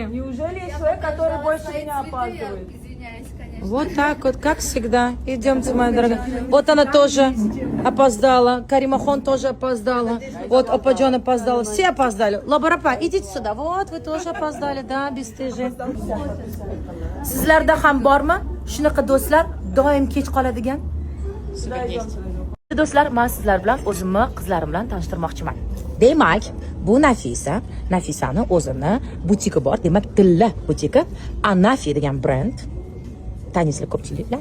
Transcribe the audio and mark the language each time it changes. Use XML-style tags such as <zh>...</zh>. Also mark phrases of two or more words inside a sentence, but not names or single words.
<ru>Неужели есть человек, который больше меня опаздывает? Извиняюсь, конечно. Вот так вот, как всегда. Идемте, моя дорогая. Вот она тоже опоздала. Каримахон тоже опоздала. Вот Опаджон опоздала. Все опоздали. Лабарапа, идите сюда. Вот, вы тоже опоздали, да, бесстыжие.</ru> <uz>Sizlarda ham bormi? Shunaqa do'stlar, doim kech qoladigan. Do'stlar, men sizlar bilan o'zimni qizlarim bilan tanishtirmoqchiman. Demak, bu Nafisani o'zini butiki bor. Demak, Tilla butiki, Anafi degan brend. Tanishlar ko'pchiliklar.</uz>